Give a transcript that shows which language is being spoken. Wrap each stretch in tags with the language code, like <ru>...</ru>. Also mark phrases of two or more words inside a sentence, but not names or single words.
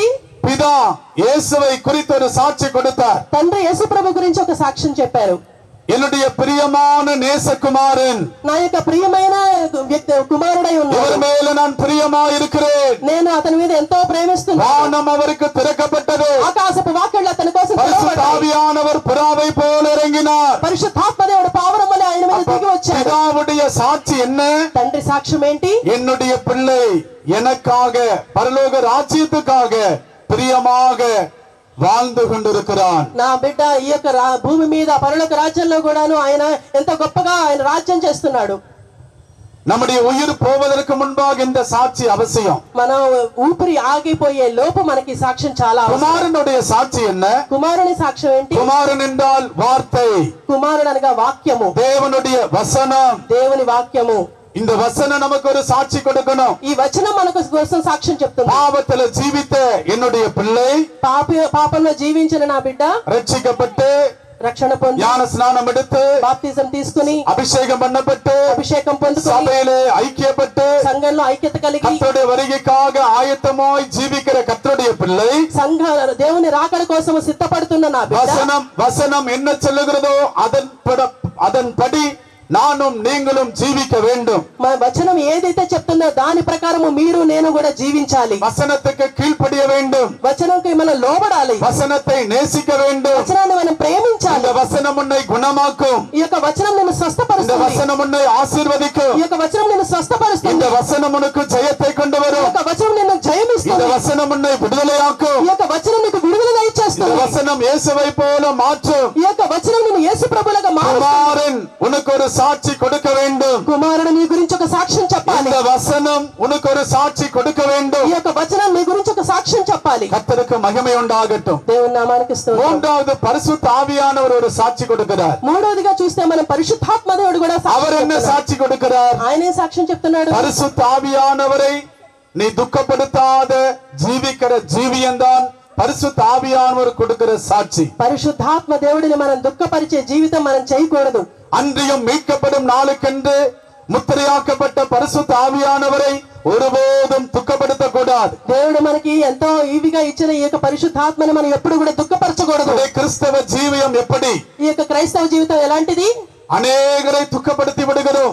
<ta>பிதா இயேசுவை குறித்து ஒரு சாட்சி கொடுத்தார்.</ta> <te>తండ్రి యేసు ప్రభు గురించి ఒక సాక్ష్యం చెప్పారు.</te> <ta>என்னுடைய பிரியமான நேசகுமாரன்,</ta> <te>నా యొక్క ప్రియమైన కుమారుడై</te> <ta>இவர்</ta> <te>ఉన్నాడు.</te> <ta>மேல நான் பிரியமா இருக்கிறேன்.</ta> <te>నేను అతని మీద ఎంతో ప్రేమిస్తున్నాను.</te> <ta>வானம் அவருக்கு திறக்கப்பட்டது.</ta> <te>ఆకాశపు వాకిళ్లు అతని కోసం</te> <ta>பரிசுத்த</ta> <te>తెరవబడ్డాయి.</te> <ta>ஆவியானவர் புறாவை போல இறங்கினார்.</ta> <te>పరిశుద్ధాత్మ దేవుడు పావురం వలె ఆయన మీద దిగి వచ్చాడు.</te> <ta>பிதாவுடைய சாட்சி என்ன?</ta> <te>తండ్రి సాక్ష్యం ఏంటి?</te> <ta>என்னுடைய பிள்ளை எனக்காக பரலோக ராஜ்யத்துக்காக பிரியமாக வாழ்ந்து கொண்டிருக்கிறான்.</ta> <te>నా బిడ్డ ఈ యొక్క భూమి మీద పరలోక రాజ్యంలో కూడాను ఆయన ఎంత గొప్పగా ఆయన రాజ్యం చేస్తున్నాడు.</te> <ta>நம்முடைய உயிர் போவதற்கு முன்பாக இந்த சாட்சி அவசியம்.</ta> <te>మనం ఊపిరి ఆగిపోయే లోపు మనకి సాక్ష్యం చాలా అవసరం.</te> <ta>குமாரனுடைய சாட்சி என்ன?</ta> <te>కుమారుని సాక్ష్యం ఏంటి?</te> <ta>కుమారుని என்றால் வார்த்தை.</ta> <te>కుమారుడు అనగా వాక్యము,</te> <ta>தேவனுடைய வசனம்.</ta> <te>దేవుని వాక్యము.</te> <ta>இந்த வசனம் நமக்கு ஒரு சாட்சி கொடுக்கணும்.</ta> <te>ఈ వచనం మనకు కోసం సాక్ష్యం చెప్తుంది.</te> <ta>பாவத்துல ஜீவித்த என்னுடைய பிள்ளை,</ta> <te>పాపంలో జీవించిన నా బిడ్డ</te> <ta>ரட்சிக்கப்பட்டு</ta> <te>రక్షణ పొంది</te> <ta>ஞான ஸ்நானம் எடுத்து</ta> <te>బాప్తిజం తీసుకుని</te> <ta>அபிஷேகம் பண்ணப்பட்டு</ta> <te>అభిషేకం పొందుకొని</te> <ta>சபையிலே ஐக்கியப்பட்டு</ta> <te>సంఘంలో ఐక్యత కలిగి</te> <ta>கர்த்தருடைய வருகைக்காக ஆயத்தமாய் ஜீவிக்கிற கர்த்தருடைய பிள்ளை,</ta> <te>సంఘ దేవుని రాకడ కోసం సిద్ధపడుతున్న నా బిడ్డ,</te> <ta>வசனம் என்ன சொல்லுகிறதோ அதன்படி நானும் நீங்களும் ஜீவிக்க வேண்டும்.</ta> <te>మన వచనం ఏదైతే చెప్తుందో దాని ప్రకారము మీరు నేను కూడా జీవించాలి.</te> <ta>வசனத்துக்கு கீழ்ப்படிய வேண்டும்.</ta> <te>వచనంకి మనం లోబడాలి.</te> <ta>வசனத்தை நேசிக்க வேண்டும்.</ta> <te>వచనాన్ని మనం ప్రేమించాలి.</te> <ta>இந்த வசனம் உன்னை குணமாக்கும்.</ta> <te>ఈ యొక్క వచనం నిన్ను</te> <ta>இந்த</ta> <te>స్వస్థపరుస్తుంది.</te> <ta>வசனம் உன்னை ஆசీర్వதிக்கும்.</ta> <te>ఈ యొక్క వచనం నిన్ను స్వస్థపరుస్తుంది.</te> <ta>இந்த வசனம் உனக்கு ஜெயத்தை கொண்டு</ta> <te>ఈ</te> <ta>வரும்.</ta> <te>యొక్క వచనం నిన్ను</te> <ta>இந்த</ta> <te>జయమిస్తుంది.</te> <ta>வசனம் உன்னை விடுதலையாக்கும்.</ta> <te>ఈ యొక్క వచనం నీకు విడుదల</te> <ta>இந்த</ta> <te>ఇచ్చేస్తుంది.</te> <ta>வசனம் இயேசுவை போல மாற்றும்.</ta> <te>ఈ యొక్క వచనం నిన్ను యేసు ప్రభువుగా మారుస్తుంది.</te> <ta>குமாரன் உனக்கு ஒரு சாட்சி கொடுக்க வேண்டும்.</ta> <te>కుమారుడు నీ గురించి ఒక సాక్ష్యం చెప్పాలి.</te> <ta>இந்த வசனம் உனக்கு ஒரு சாட்சி கொடுக்க வேண்டும்.</ta> <te>ఈ యొక్క వచనం నీ గురించి ఒక సాక్ష్యం చెప్పాలి.</te> <ta>கர்த்தருக்கு மகிமை உண்டாகட்டும்.</ta> <te>దేవుని నామానికి స్తోత్రం.</te> <ta>மூன்றாவது பரிசுத்த ஆவியானவர் ஒரு சாட்சி கொடுக்கிறார்.</ta> <te>మూడోదిగా చూస్తే మనం పరిశుద్ధాత్మ దేవుడు కూడా</te> <ta>அவர் என்ன</ta> <te>సాక్ష్యం</te> <ta>சாட்சி கொடுக்கிறார்?</ta> <te>ఆయనే సాక్ష్యం చెప్తున్నాడు.</te> <ta>பரிசுத்த ஆவியானவரை நீ துக்கப்படுத்தாத ஜீவிக்கிற ஜீவியன்தான் பரிசுத்த ஆவியானவர் கொடுக்கிற சாட்சி.</ta> <te>పరిశుద్ధాత్మ దేవుడిని మనం దుఃఖపరిచే జీవితం మనం చేయకూడదు.</te> <ta>அன்றியும் மீட்கப்படும் நாளுக்கென்று முத்திரையாக்கப்பட்ட பரிசுத்த ஆவியானவரை ஒருபோதும் துக்கப்படுத்த கூடாது.</ta> <te>దేవుడు మనకి ఎంతో ఈవిగా ఇచ్చిన ఈ యొక్క పరిశుద్ధాత్మని మనం ఎప్పుడు కూడా దుఃఖపరచకూడదు.</te> <ta>கிறிஸ்தவ ஜீவியம் எப்படி?</ta> <te>ఈ యొక్క క్రైస్తవ జీవితం ఎలాంటిది?</te> <ta>அநேகரை துக்கப்படுத்தி விடுகிறோம்.</ta>